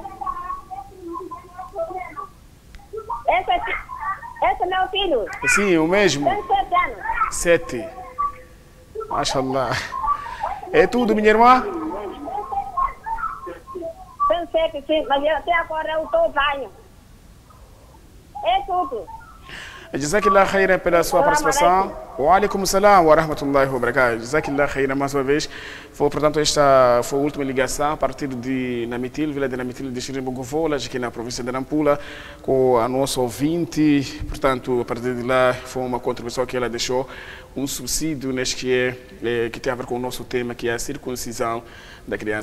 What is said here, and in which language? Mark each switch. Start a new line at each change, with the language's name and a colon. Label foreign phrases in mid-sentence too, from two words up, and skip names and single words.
Portuguese: Esse é meu filho. Sim, o mesmo. Tem 7 anos. 7. Mashallah. É tudo, minha irmã? Tem 7, sim, mas até agora eu estou banho. É tudo.
Arabic: جزاك الله خيرا
Portuguese: pela sua participação.
Arabic: وعليكم السلام ورحمة الله وبركاته. جزاك الله خيرا
Portuguese: mais uma vez. Portanto, esta foi a última ligação a partir de Namitil, Vila de Namitil de Xirimbogovolas, aqui na província de Nampula, com a nossa ouvinte. Portanto, a partir de lá foi uma contribuição que ela deixou, um subsídio neste que tem a ver com o nosso tema, que é a circuncisão da criança.